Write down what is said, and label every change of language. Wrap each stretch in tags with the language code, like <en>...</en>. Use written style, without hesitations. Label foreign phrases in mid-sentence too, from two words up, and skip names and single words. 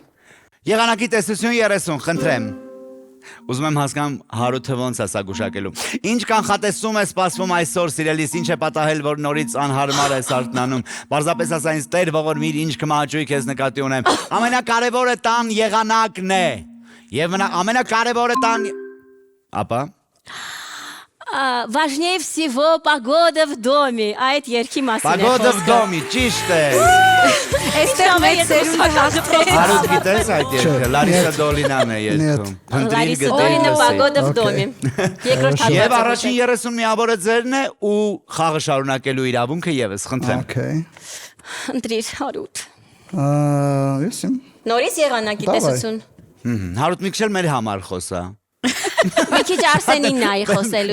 <hy>Եղանակի տեսություն 30, խնդրեմ։ Ուզում եմ հասկանամ Հարութը ոնց է սա գուշակելու։ Ինչ կանխատեսում է սպասվում այսօր, սիրելիս, ինչ է պատահել, որ նորից անհարմար է արթնանում։ Պարզապես ասա ինձ Տեր ողորմիր, ինչ կմահաճույք ես նկատի ունեմ։ Ամենակարևորը տան եղանակն է։ Եվ ամենակարևորը տան ապա</hy> <ru>Важнее всего погода в доме,</ru> <hy>այդ երկի մասին է</hy> <ru>Погода в доме,</ru> <hy>ճիշտ է։ Այստեղ մեծ սերունդը հաղթեց։ Հարութ գիտես այդ երկը, Լարիսա Դոլինան է երկում։</hy> <ru>Լարիսա Դոլինը погода в доме։ Երկրորդ</ru> <hy>Եվ հատվածը։ առաջին 30 միավորը ձերն է ու խաղը շարունակելու իրավունքը եւս, խնդրեմ։ Okay։ Ընտրիր Հարութ։ Ես եմ։ Նորից եղանակի Դավայ։ տեսություն։ Հարութ մի քիչ էլ մեր համար խոսա։ Մի քիչ Արսենին նայի խոսելուց։</hy>